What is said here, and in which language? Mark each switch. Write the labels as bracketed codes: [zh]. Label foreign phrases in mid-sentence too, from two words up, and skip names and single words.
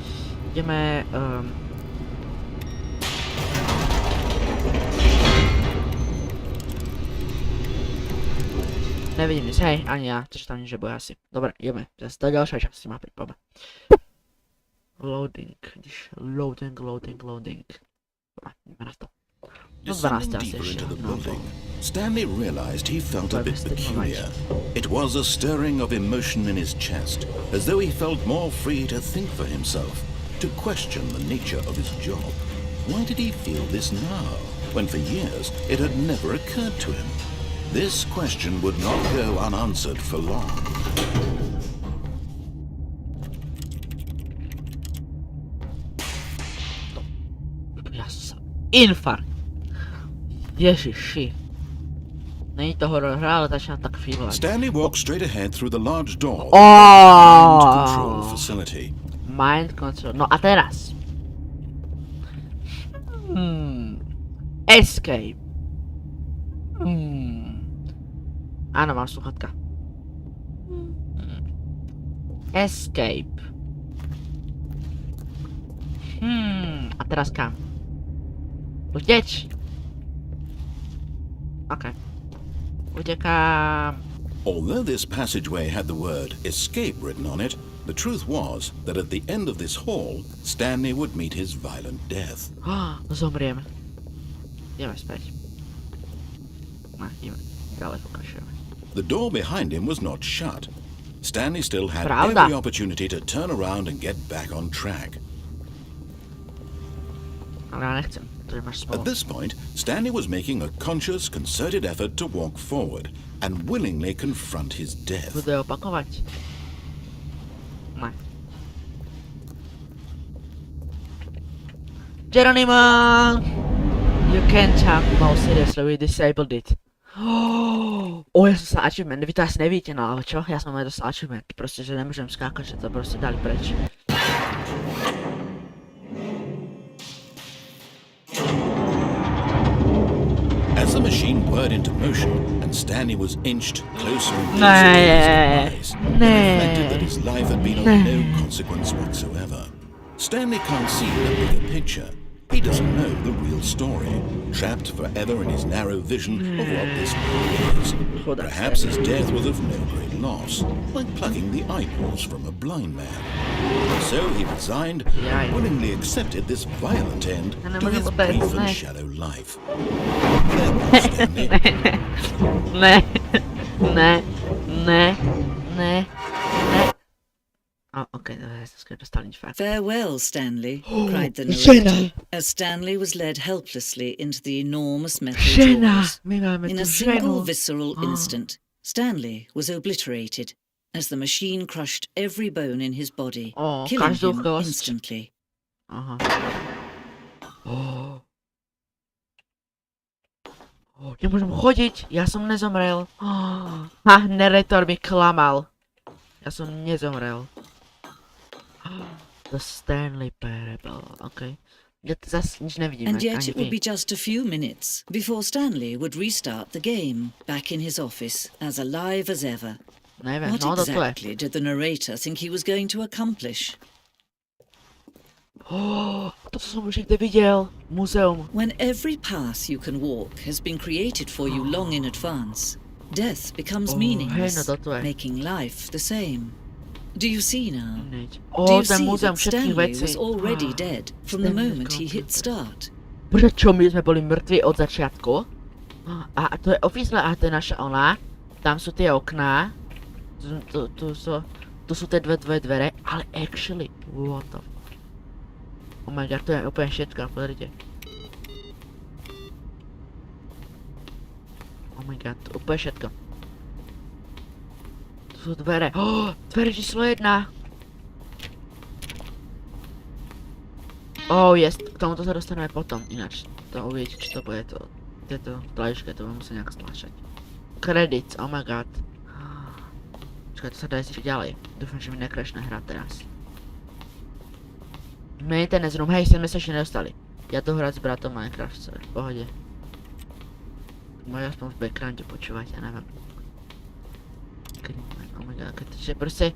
[sk] Nevidím nič, hej, ani ja, takže tam nič nebude asi. Dobre, ideme, zase do ďalšej časti mapy, poďme. Loading. Dobre, ideme na to. [en] Descending deeper into the building, Stanley realized he felt a bit peculiar. It was a stirring of emotion in his chest, as though he felt more free to think for himself, to question the nature of his job. Why did he feel this now, when for years it had never occurred to him? This question would not go unanswered for long. [sk] Infarkt. Ježiši. Není to horor hra, ale začínam tak feelovať. [en] Stanley walked straight ahead through the large door of the mind control facility. Mind control. [sk] No a teraz. Escape. Áno, mám sluchatka. Escape. A teraz kam? Uteč. Okay. Utekám. [en] Although this passageway had the word escape written on it, the truth was that at the end of this hall, Stanley would meet his violent death. [sk] Zomriem. Ideme späť. Ideme. Ďalej pokračujeme. [en] The door behind him was not shut. Stanley still had [sk] Pravda. [en] every opportunity to turn around and get back on track. [sk] Ale ja nechcem. [en] At this point, Stanley was making a conscious, concerted effort to walk forward and willingly confront his death. [sk] Bude opakovať. Ne. [en] Geronimo! You can't jump. No, seriously, we disabled it. [sk] Ja som sa achievement, vy to asi nevidíte, no ale čo? Ja som aj dostal achievement, proste, že nemôžem skákať, že to proste dali preč. [en] As the machine whirred into motion and Stanley was inched closer and closer to his demise, it reflected that his life had been of no consequence whatsoever. Stanley can't see the bigger picture. He doesn't know the real story, trapped forever in his narrow vision of what this world is. Perhaps his death was of no great loss. by plucking the eyeballs from a blind man. So he resigned [sk] Jaj. [en] and willingly accepted this violent end [sk] Ja [en] to [sk] nemôžem [en] his [sk] opäť, [en] brief and [sk] ne. [en] shallow life. Farewell, Stanley. [sk] Ne, ne, ne, ne, ne. [en] Oh, okay, [sk] ja som skôr dostal nič fakt. [en] Farewell, Stanley, cried the [sk] Žena. [en] narrator, as Stanley was led helplessly into the enormous metal [sk] Žena. [en] jaws. [sk] My máme [en] In [sk] tu [en] a single [sk] ženu. [en] visceral instant, Stanley was obliterated as the machine crushed every bone in his body, Oh, killing [sk] každú [en] him [sk] kosť. [en] instantly. [sk] Aha. Nemôžem chodiť, ja som nezomrel. Ha, narrator mi klamal. Ja som nezomrel. The Stanley Parable, okej. Ja to zase nič nevidíme, [en] And yet [sk] ani [en] it would [sk] vy. [en] be just a few minutes before Stanley would restart the game, back in his office, as alive as ever. [sk] Neviem, [en] What [sk] no to je. [en] exactly did the narrator think he was going to accomplish? [sk] To som už niekde videl. Múzeum. [en] When every path you can walk has been created for you long in advance, death becomes meaningless, [sk] hej, no toto je. [en] making life the same. Do you see now? [sk] Hneď. [en] Do you [sk] Ten [en] see [sk] múzeum [en] that [sk] všetkých [en] Stanley [sk] vecí. [en] was already dead from the [sk] Stanley [en] moment he hit [sk] computer. [en] start? [sk] Bože, čo, my sme boli mŕtvi od začiatku? A to je office, a to je naša ona. Tam sú tie okná. Tu sú tie dve dvere, ale [en] actually, what the... Oh my god, [sk] to je úplne všetko, pozrite. [en] Oh my god, [sk] to úplne všetko. Tu sú dvere. Dvere číslo 1. [en] Oh, yes, [sk] k tomuto sa dostaneme potom, ináč. To uvidíte, či to bude to. Tieto tlačky, to budem musieť nejak stlačať. Credits, [en] oh my god. [sk] Čakaj, to sa dá ešte ďalej. Dúfam, že mi nekrešne hra teraz. [en] Maintenance room, [sk] hej, sem sme sa ešte nedostali. Ja to hrať s bratom Minecraft, v pohode. Môj aspoň v backgrounde počúvať, ja neviem. [en] Oh my god, [sk] keď proste...